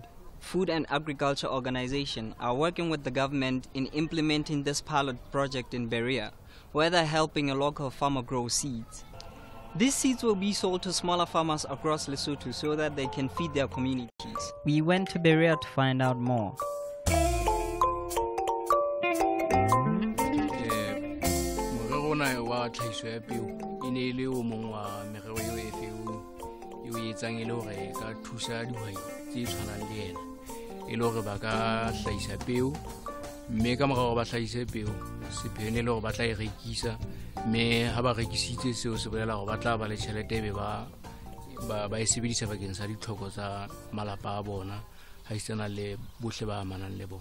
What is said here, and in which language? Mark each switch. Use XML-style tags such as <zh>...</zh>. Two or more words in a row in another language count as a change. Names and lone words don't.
<en>Food and Agriculture Organization are working with the government in implementing this pilot project in Berea, where they're helping a local farmer grow seeds. These seeds will be sold to smaller farmers across Lesotho so that they can feed their communities. We went to Berea to find out more.</en> <st>tlhahiso ya peo e ne le o mong wa merero eo e feo eo e etsang e le hore e ka thusa dihwai tse tshwanang le ena e le hore ba ka hlahisa peo, mme ka morao ba hlahise peo sepheo ne le hore ba tla e rekisa, mme ha ba rekisitse seo se bolela hore ba tla ba le tjhelete ebe ba e sebedisa bakeng sa ditlhoko tsa malapa a bona ha e sena le bohle ba amanang le bona.</st>